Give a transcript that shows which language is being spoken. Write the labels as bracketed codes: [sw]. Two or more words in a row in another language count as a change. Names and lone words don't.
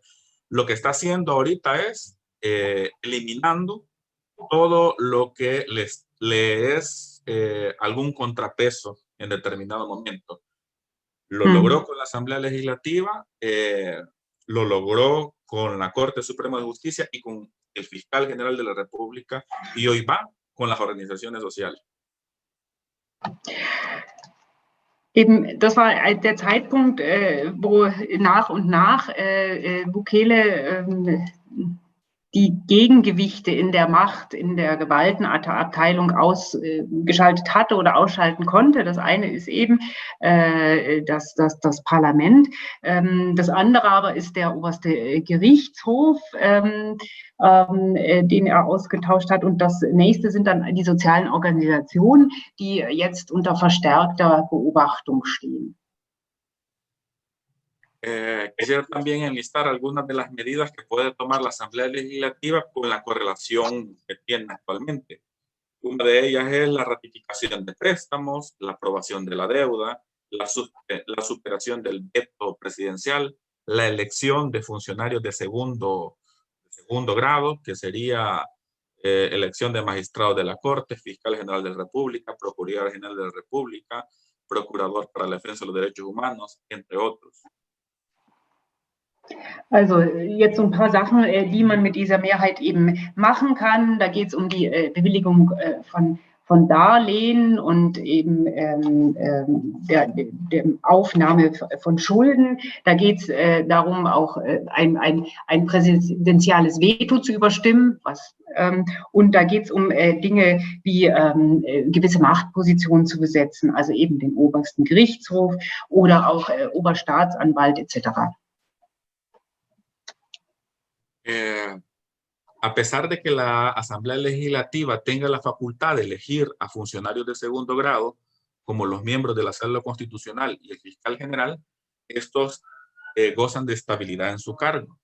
[es] Lo que está haciendo ahorita es eliminando todo lo que le es algún contrapeso en determinado momento. Lo logró con la Asamblea Legislativa, lo logró con la Corte Suprema de Justicia y con el Fiscal General de la República, y hoy va con las organizaciones sociales. [de] Eben, das war der Zeitpunkt, wo nach und nach Bukele die Gegengewichte in der Macht, in der Gewaltenabteilung ausgeschaltet hatte oder ausschalten konnte. Das eine ist eben das Parlament. Das andere aber ist der oberste Gerichtshof, den er ausgetauscht hat. Und das nächste sind dann die sozialen Organisationen, die jetzt unter verstärkter Beobachtung stehen. [es] Quisiera también enlistar algunas de las medidas que puede tomar la Asamblea Legislativa con la correlación que tiene actualmente. Una de ellas es la ratificación de préstamos, la aprobación de la deuda, la superación del veto presidencial, la elección de funcionarios de segundo grado, que sería elección de magistrados de la Corte, Fiscal General de la República, Procurador General de la República, Procurador para la Defensa de los Derechos Humanos, entre otros. [de] Also jetzt so ein paar Sachen, die man mit dieser Mehrheit eben machen kann. Da geht es um die Bewilligung von Darlehen und eben der Aufnahme von Schulden. Da geht es darum, auch ein präsidentiales Veto zu überstimmen. Und da geht es um Dinge wie gewisse Machtpositionen zu besetzen, also eben den obersten Gerichtshof oder auch Oberstaatsanwalt etc. [es] A pesar de que la Asamblea Legislativa tenga la facultad de elegir a funcionarios de segundo grado, como los miembros de la Sala Constitucional y el Fiscal General, estos gozan de estabilidad en su cargo.